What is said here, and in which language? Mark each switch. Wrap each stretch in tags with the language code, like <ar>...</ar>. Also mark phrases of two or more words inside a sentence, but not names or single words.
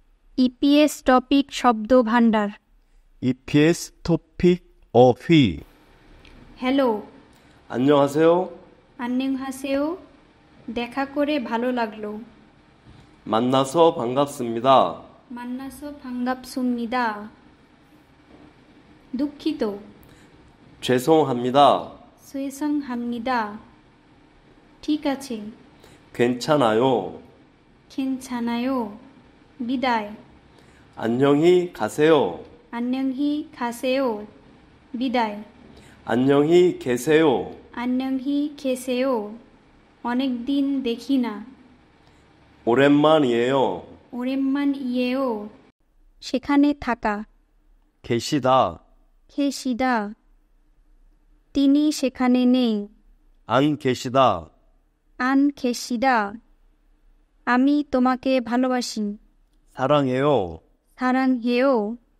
<bn>EPS টপিক শব্দ ভাণ্ডার।</bn> <ko>EPS 토픽 어휘.</ko> <bn>হ্যালো,</bn> <ko>안녕하세요. 안녕하세요.</ko> <bn>দেখা করে ভালো লাগলো।</bn> <ko>만나서 반갑습니다. 만나서 반갑습니다. দুঃখিত। 죄송합니다. 죄송합니다.</ko> <bn>ঠিক আছে।</bn> <ko>괜찮아요. 괜찮아요. বিদায়। 안녕히 가세요. 안녕히 가세요. বিদায়। 안녕히 계세요. 안녕히 계세요.</ko> <bn>অনেকদিন দেখি না।</bn> <ko>오랜만이에요. 오랜만이에요.</ko> <bn>সেখানে থাকা।</bn> <ko>계시다. 계시다.</ko> <bn>তিনি সেখানে নেই।</bn> <ko>안 계시다. 안 계시다.</ko> <bn>আমি তোমাকে ভালোবাসি।</bn> <ko>사랑해요. 사랑해요.</ko>